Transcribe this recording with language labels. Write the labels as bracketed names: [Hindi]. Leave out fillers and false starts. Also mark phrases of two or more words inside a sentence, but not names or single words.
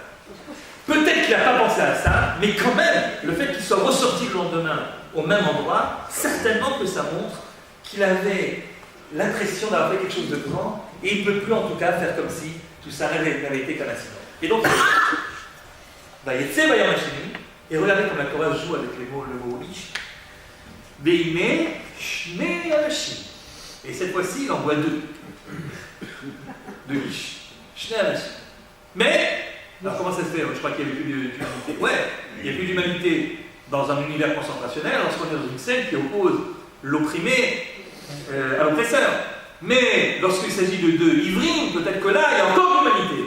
[French] Peut-être qu'il n'a pas pensé à ça, mais quand même, le fait qu'il soit ressorti le lendemain au même endroit, certainement que ça montre qu'il avait l'impression d'avoir fait quelque chose de grand, et il ne peut plus en tout cas faire comme si tout ça n'avait été qu'un incident. Et donc, [Hebrew] ויצא ביום השני, [French] et regardez comme la Torah joue avec le mot ish, [Hebrew] והנה שני אנשים. [French] Et cette fois-ci, il envoie deux ish. [Hebrew] שני אנשים. [French] Mais, alors comment ça se fait? Je crois qu'il n'y avait plus d'humanité. Ouais, il n'y a plus d'humanité dans un univers concentrationnel, lorsqu'on est dans une scène qui oppose l'opprimé à l'oppresseur. Mais lorsqu'il s'agit de deux Ivrim, peut-être que là, il y a encore de l'humanité.